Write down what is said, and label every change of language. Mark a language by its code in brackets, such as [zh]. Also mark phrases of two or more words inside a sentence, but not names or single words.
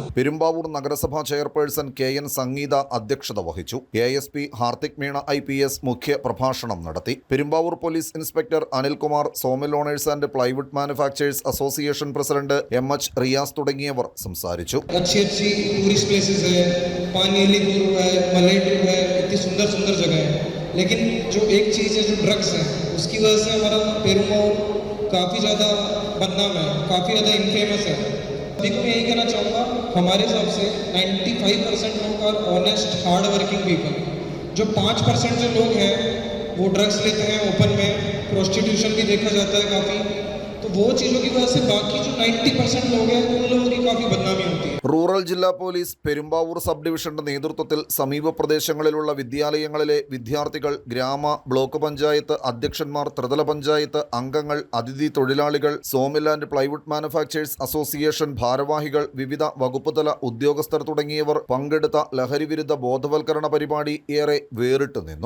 [ml] പെരുമ്പാവൂർ നഗരസഭാ ചെയർപേഴ്സൺ KN സംഗീത അധ്യക്ഷത വഹിച്ചു. ASP ഹാർത്തിക് മീണ IPS മുഖ്യ പ്രഭാഷണം നടത്തി. പെരുമ്പാവൂർ പോലീസ് ഇൻസ്പെക്ടർ അനിൽകുമാർ, സോമിൽ ഓണേഴ്സ് ആൻഡ് പ്ലൈവുഡ് മാനുഫാക്ചേഴ്സ് അസോസിയേഷൻ പ്രസിഡന്റ് MH റിയാസ് തുടങ്ങിയവർ സംസാരിച്ചു. [hi] लेकिन जो एक चीज़ है जो ड्रग्स है उसकी वजह से हमारा पेरुम्बावूर काफ़ी ज़्यादा बदनाम है, काफ़ी ज़्यादा इनफेमस है। अभी को मैं यही कहना चाहूँगा, हमारे हिसाब से 95% लोग [en] are honest hard working people. [hi] जो 5% जो लोग हैं वो ड्रग्स लेते हैं ओपन में, प्रोस्टिट्यूशन भी देखा जाता है काफ़ी, तो वो चीज़ों की वजह से बाकी जो 90% लोग हैं उन लोगों की काफ़ी बदनामी होती है. [ml] റൂറൽ ജില്ലാ പോലീസ് പെരുമ്പാവൂർ സബ് ഡിവിഷന്റെ നേതൃത്വത്തിൽ സമീപ പ്രദേശങ്ങളിലുള്ള വിദ്യാലയങ്ങളിലെ വിദ്യാർത്ഥികൾ, ഗ്രാമ ബ്ലോക്ക് പഞ്ചായത്ത് അധ്യക്ഷന്മാർ, ത്രിതല പഞ്ചായത്ത് അംഗങ്ങൾ, അതിഥി തൊഴിലാളികൾ, സോമിൽ ആൻഡ് പ്ലൈവുഡ് മാനുഫാക്ചേഴ്സ് അസോസിയേഷൻ ഭാരവാഹികൾ, വിവിധ വകുപ്പുതല ഉദ്യോഗസ്ഥർ തുടങ്ങിയവർ പങ്കെടുത്ത ലഹരിവിരുദ്ധ ബോധവൽക്കരണ പരിപാടി ഏറെ വേറിട്ടു നിന്നു.